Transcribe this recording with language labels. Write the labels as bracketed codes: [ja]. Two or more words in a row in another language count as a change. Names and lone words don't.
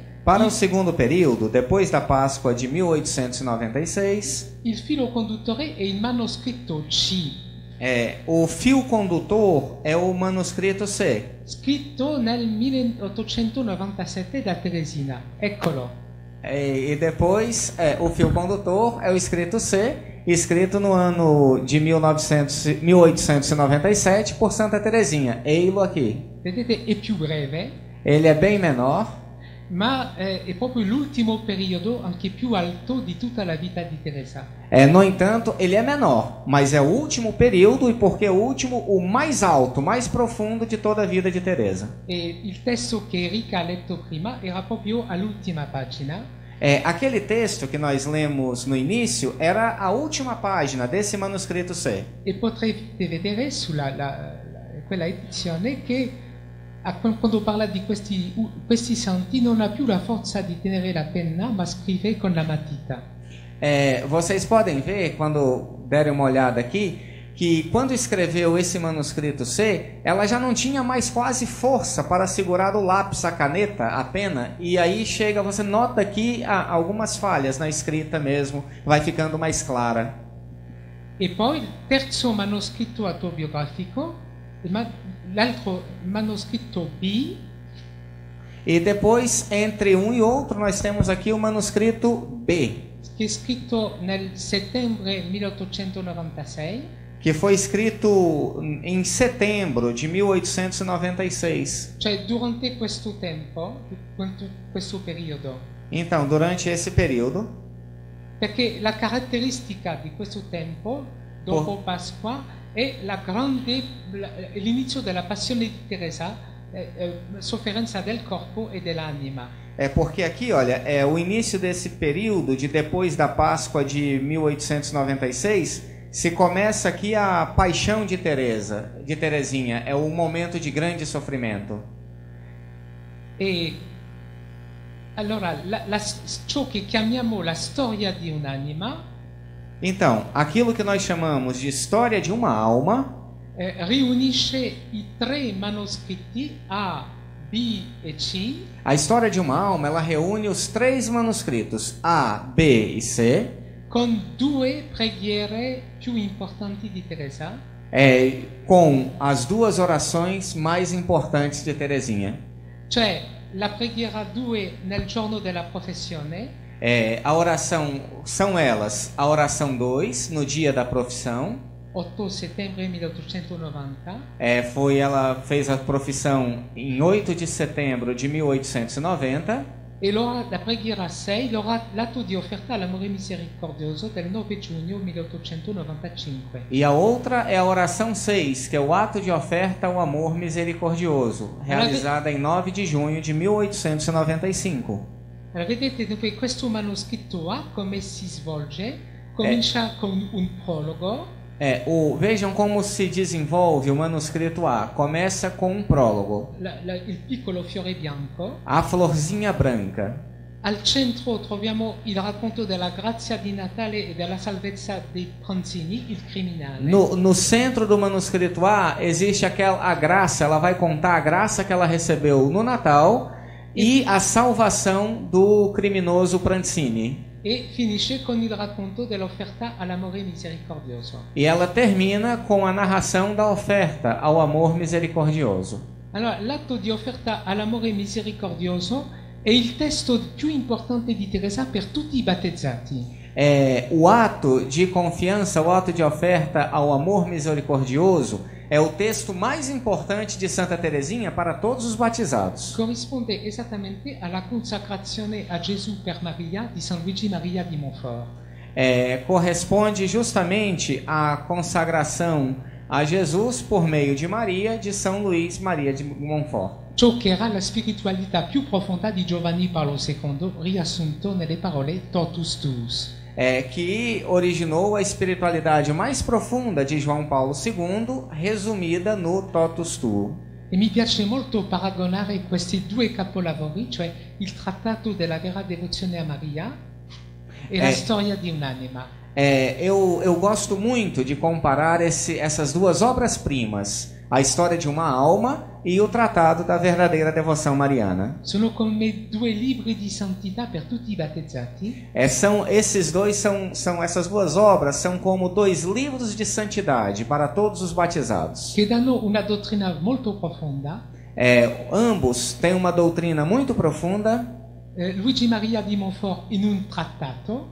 [pt] para o segundo período, depois da Páscoa de 1896, [it] il filo conduttore è il manoscritto C. [pt] O fio condutor é o manuscrito C. [it] Scritto nel 1897 da Teresina. Eccolo. [pt] E depois, o fio condutor é o escrito C, escrito no ano de 1897 por Santa Teresinha. Eilo aqui. [it] Vedete, è più breve. [pt] Ele é bem menor. [it] Ma è proprio l'ultimo periodo, anche più alto, di tutta la vita di Teresa. [pt] No entanto, ele é menor, mas é o último período, e porque é o último, o mais alto, mais profundo de toda a vida de Teresa. [it] E il testo che Erika ha letto prima era proprio all'ultima pagina. [pt] Aquele texto que nós lemos no início era a última página desse manuscrito C. [it] E potrete vedere sulla quella edizione che quando parla di questi santi non ha più la forza di tenere la penna, ma scrive con la matita. [pt] Vocês podem ver, quando derem uma olhada aqui, que quando escreveu esse manuscrito C, ela já não tinha mais quase força para segurar o lápis, a caneta, a pena, e aí chega, você nota aqui algumas falhas na escrita mesmo, vai ficando mais clara. [it] E poi il terzo manoscritto autobiografico, l'altro manoscritto B. [pt] E depois, entre um e outro, nós temos aqui o manuscrito B, [it] che è scritto nel settembre 1896. [pt] Que foi escrito em setembro de 1896. [it] Cioè durante questo tempo, questo periodo. [pt] Então, durante esse período. [it] Perché la caratteristica di questo tempo, dopo Pasqua, è l'inizio della passione di Teresa, sofferenza del corpo e dell'anima. [pt] Porque aqui, olha, o início desse período de depois da Páscoa de 1896, se começa aqui a paixão de Teresinha, é um momento de grande sofrimento. [it] E allora ciò che chiamiamo la storia di un'anima. [pt] Então, aquilo que nós chamamos de história de uma alma [it] riunisce i tre manoscritti A, B e C. [pt] A história de uma alma, ela reúne os três manuscritos A, B e C. [it] Con due preghiere più importanti di Teresa. [pt] Com as duas orações mais importantes de Teresinha. [it] Cioè, la preghiera 2 nel giorno della professione. [pt] A oração, são elas, a oração 2 no dia da profissão. [it] 8 settembre 1890. [pt] Ela fez a profissão em 8 de setembro de 1890. [it] E la preghiera 6, l'atto di offerta all'amore misericordioso del 9 giugno 1895. [pt] E a outra é a oração 6, que é o ato de oferta ao amor misericordioso, realizada em 9 de junho de 1895. [it] Allora, vedete dunque questo manoscritto A come si svolge? Comincia con un prologo. [pt] Vejam como se desenvolve o manuscrito A. Começa com um prólogo. [it] Il piccolo fiore bianco. [pt] A florzinha branca. [it] Al centro troviamo il racconto della grazia di Natale e della salvezza dei Pranzini, il criminale. [pt] No centro do manuscrito A existe a graça, ela vai contar a graça que ela recebeu no Natal e a salvação do criminoso Pranzini. [it] e finisce con il racconto dell'offerta all'amore misericordioso. [pt] E ela termina com a narração da oferta ao amor misericordioso. [it] Allora, l'atto di offerta all'amore misericordioso è il testo più importante di Teresa per tutti i battezzati. [pt] O ato de confiança, o ato de oferta ao amor misericordioso é o texto mais importante de Santa Teresinha para todos os batizados. [it] Corrisponde esattamente alla consacrazione a Gesù per Maria di San Luigi Maria di Montfort. [pt] Corresponde justamente à consagração a Jesus por meio de Maria, de São Luís Maria de Montfort. [it] Ciò che era la spiritualità più profonda di Giovanni Paolo II, riassunto nelle parole [la] totus tuus. [pt] Que originou a espiritualidade mais profunda de João Paulo II, resumida no [la] Totus Tuo. [it] E mi piace molto paragonare questi due capolavori, cioè il Trattato della vera devozione a Maria e la storia di un'anima. [pt] Eu gosto muito de comparar essas duas obras-primas, a história de uma alma e o Tratado da Verdadeira Devoção Mariana. [it] Sono come due libri di santità per tutti i battezzati. [pt] Essas duas obras são como dois livros de santidade para todos os batizados. [it] Che danno una dottrina molto profonda. [pt] Ambos têm uma doutrina muito profunda. [it] Luigi Maria di Montfort in un trattato.